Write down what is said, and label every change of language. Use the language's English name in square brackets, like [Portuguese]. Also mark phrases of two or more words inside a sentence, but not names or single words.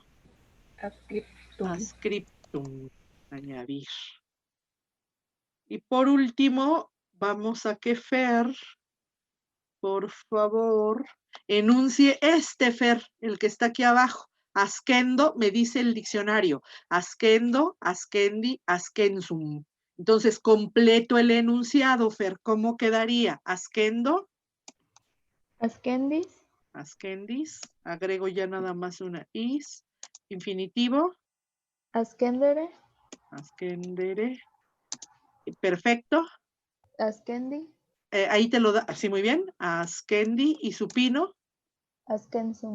[Spanish] Ascriptum. Ascriptum. Añadir. Y por último, vamos a que Fer, por favor, enuncie Fer, el que está aquí abajo. Asquendo, me dice el diccionario. [Latin] Asquendo, asquendi, asquensum. [Spanish] Entonces, completo el enunciado, Fer. ¿Cómo quedaría? Asquendo. Ascendis. Ascendis. Agrego ya nada más una is. Infinitivo. Ascendere. Ascendere. Perfecto. Ascendi. Ahí te lo da, sí, muy bien. Ascendi y supino. Ascensum.